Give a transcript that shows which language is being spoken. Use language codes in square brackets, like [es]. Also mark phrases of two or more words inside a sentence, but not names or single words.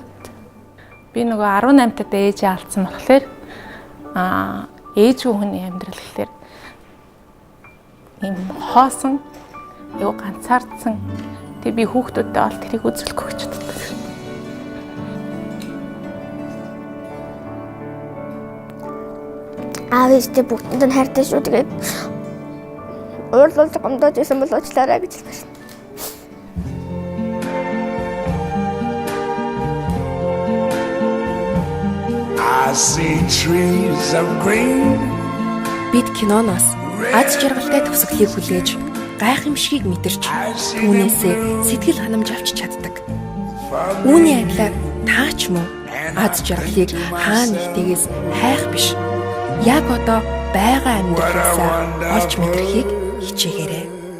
[mn] Би нөгөө 18 тад ээжээ алдсан болохоор ээжгүй хүний амьдрал гэхэлэр юм хоосон, юу ганцаардсан. Тэг би хүүхдүүдтэй бол тэрийг үзүүлэхгүй гэж боддог. Аав ээжтэй бүгдэнд нь хайртай шүү. Тэгээд уурлуулж гомдож исэн бол уучлаарай гэж хэлсэн. [en] I see trees of green. [mn] Бид киноноос аз жаргалтай төгсгөлийг хүлээж гайхамшигыг мэдэрч түүнээсээ сэтгэл ханамж авч чаддаг. Үүний адилаар та ч мөн аз жаргалыг хаана нэгтэйгээс хайх биш. Яг одоо байгаа амьдралаасаа олж мэдрэхийг хичээгээрэй.